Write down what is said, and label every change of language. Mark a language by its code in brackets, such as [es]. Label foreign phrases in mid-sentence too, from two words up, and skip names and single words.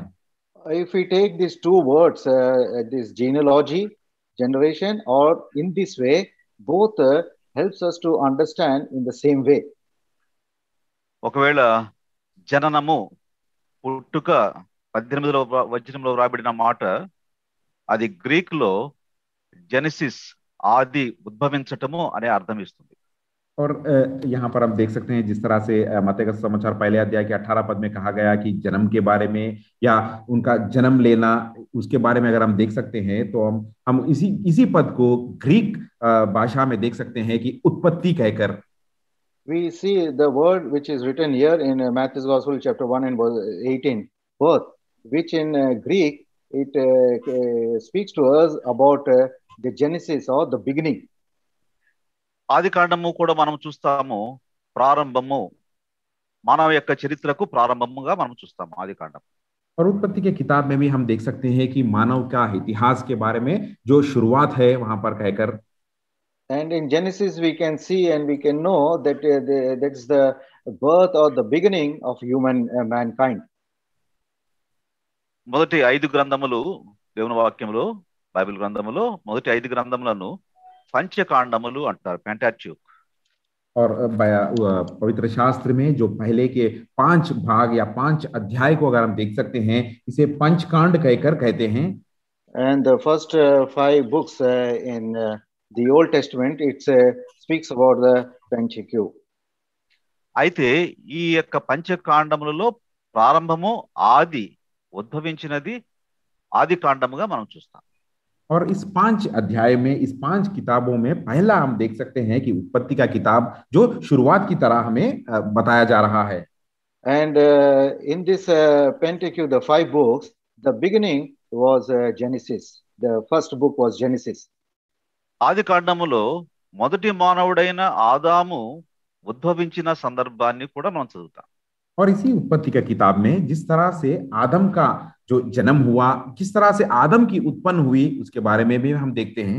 [en] If we take these two words, this genealogy, generation, or in this way, both helps us to understand in the same way. [te] ఒకవేళ జననము పుట్టుక 18వ వచనంలో వ్రాయబడిన మాట అది గ్రీక్ లో జెనసిస్ ఆది ఉద్భవించటము అనే అర్థం ఇస్తుంది. [hi] और यहाँ पर हम देख सकते हैं जिस तरह से मत्ती का समाचार पहले अध्याय के 18 पद में कहा गया कि जन्म के बारे में या उनका जन्म लेना उसके बारे में अगर हम देख सकते हैं तो हम इसी पद को ग्रीक भाषा में देख सकते हैं कि उत्पत्ति कहकर. [en] We see the word which is written here in Matthew's Gospel, chapter 1 and verse 18, birth, which in Greek it speaks to us about the genesis or the beginning. [te] ఆది కాండము కూడా మనం చూస్తాము ప్రారంభము, మానవ యొక్క చరిత్రకు ప్రారంభముగా మనం చూస్తాము ఆది కాండం. [hi] और उत्पत्ति के किताब में भी हम देख सकते हैं कि मानव का इतिहास के बारे में जो शुरुआत है वहां पर कहकर. [en] And in Genesis we can see and we can know that that's the birth or the beginning of mankind. [te] మొదటి 5 గ్రంథములు దేవుని వాక్యములో బైబిల్ గ్రంథములో మొదటి 5 గ్రంథములను పంచకాండములు అంటారు, పెంటాట్యూక్. [hi] और पवित्र शास्त्र में जो पहले के 5 भाग या 5 अध्याय को अगर हम देख सकते हैं इसे पंचकांड कहकर कहते हैं. [en] And the first 5 books in the Old Testament it speaks about the Pentateuch. [te] అయితే ఈ యొక్క పంచకాండములలో ప్రారంభము ఆది ఉద్భవించినది ఆది కాండముగా మనం చూస్తాం. [hi] और इस 5 अध्याय में, इस 5 किताबों में पहला हम देख सकते हैं कि उत्पत्ति का किताब जो शुरुआत की तरह हमें बताया जा रहा है. [en] And in this Pentateuch, the 5 books, the beginning was Genesis. The first book was Genesis. [te] ఆది కాండములో మొదటి మానవుడైన ఆదాము ఉద్భవించిన సందర్భాన్ని కూడా మనం చదువుతాం. [hi] और इसी उत्पत्ति का किताब में जिस तरह से आदम का जो जन्म हुआ, किस तरह से आदम की उत्पन्न हुई उसके बारे में भी हम देखते हैं.